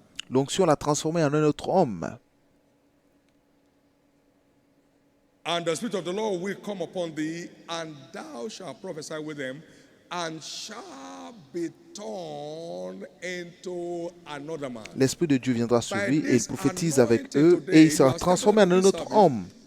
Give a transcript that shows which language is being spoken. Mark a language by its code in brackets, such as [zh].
[fr] L'onction l'a transformé en un autre homme. [en] And the Spirit of the Lord will come upon thee, and thou shalt prophesy with them, and shall be turned into another man. [fr] L'Esprit de Dieu viendra sur lui et il prophétise avec eux et il sera transformé en un autre homme.